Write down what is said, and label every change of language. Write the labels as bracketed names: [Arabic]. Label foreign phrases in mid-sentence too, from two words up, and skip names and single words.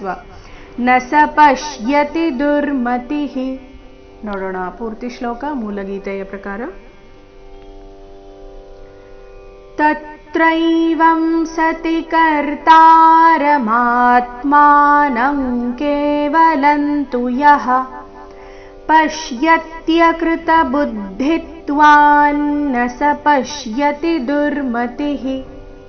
[Sanskrit] ನ ಸ ಪಶ್ಯತಿ ದುರ್ಮತಿಃ. [Kannada] ನೋಡೋಣ ಪೂರ್ತಿ ಶ್ಲೋಕ ಮೂಲಗೀತೆಯ ಪ್ರಕಾರ. [Sanskrit] ತತ್ರೈವಂ ಸತಿ ಕರ್ತಾರಮಾತ್ಮಾನಂ ಕೇವಲಂ ತು ಯಃ ಪಶ್ಯತ್ಯಕೃತ ಬುದ್ಧಿತ್ವಾನ್ ನ ಸ ಪಶ್ಯತಿ ದುರ್ಮತಿಃ.